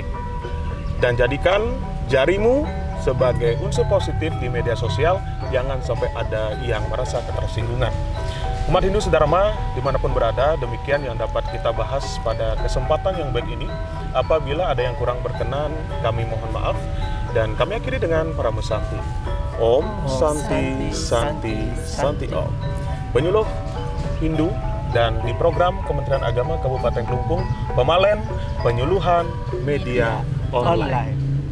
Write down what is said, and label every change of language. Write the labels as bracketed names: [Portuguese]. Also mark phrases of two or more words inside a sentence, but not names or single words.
[Indonesian] Dan jadikan jarimu sebagai unsur positif di media sosial, jangan sampai ada yang merasa ketersinggungan. Umat Hindu Dharma dimanapun berada, demikian yang dapat kita bahas pada kesempatan yang baik ini. Apabila ada yang kurang berkenan, kami mohon maaf. Dan kami akhiri dengan para Santi. [Sanskrit] Om Santi Santi Santi Om. [Indonesian] Penyuluh Hindu dan di program Kementerian Agama Kabupaten Kelungkung, Pemalen Penyuluhan Media Online.